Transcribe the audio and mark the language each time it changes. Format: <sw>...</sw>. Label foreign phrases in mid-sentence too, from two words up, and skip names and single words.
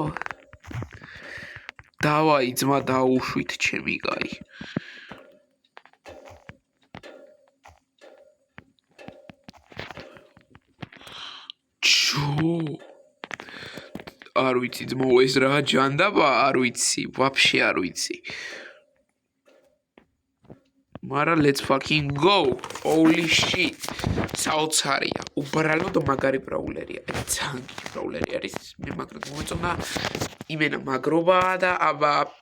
<ka>დავაი ძმა დაუშვით ჩემი კაი ჩო არ ვიცი ძმო ეს რა ჯანდაბა არ ვიცი ვაფშე არ ვიცი მარა</ka> <en>let's fucking go holy shit</en> <ka>საოცარია უბრალოდ მაგარი ბრაულერია ძალიან ბრავლერი არის მე მაგრად მომეწონა იმენა მაგრობაა და აბა</ka>